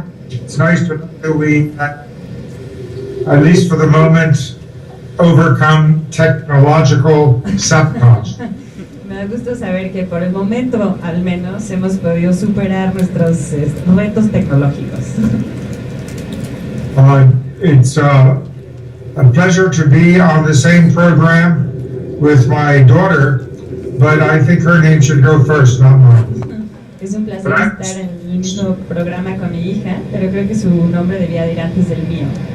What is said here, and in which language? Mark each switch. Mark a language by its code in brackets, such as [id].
[en] It's nice to know that we, at least for the moment, overcome technological sabotage. [es] Me da gusto saber que por el momento, al menos, hemos podido superar nuestros retos tecnológicos. [en] It's a pleasure to be on the same program with my daughter, but I think her name should go first, not mine. [es] Es un placer estar en el mismo programa con mi hija, pero creo que su nombre debía de ir antes del mío.